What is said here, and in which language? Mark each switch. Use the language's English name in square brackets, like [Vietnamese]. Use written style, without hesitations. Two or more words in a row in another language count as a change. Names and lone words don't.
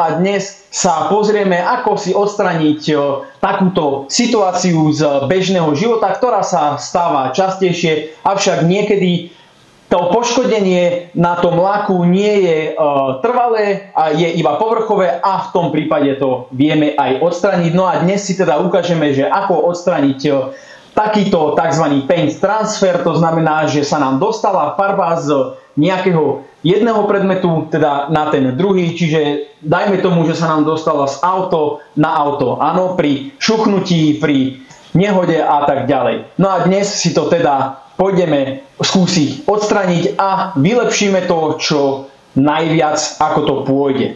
[Slovak] a dnes sa pozrieme, ako si odstraniť takúto situáciu z bežného života, ktorá sa stáva častejšie, avšak niekedy to poškodenie na tom laku nie je trvalé a je iba povrchové a v tom prípade to vieme aj odstraniť. No a dnes si teda ukážeme, že ako odstraniť takýto tzv. [English] Paint transfer, [Slovak] to znamená, že sa nám dostala farba z nejakého jedného predmetu, teda na ten druhý, čiže dajme tomu, že sa nám dostala z auto na auto, áno, pri šuchnutí, pri nehode a tak ďalej. No a dnes si to teda pôjdeme skúsiť odstraniť a vylepšíme to, čo najviac, ako to pôjde.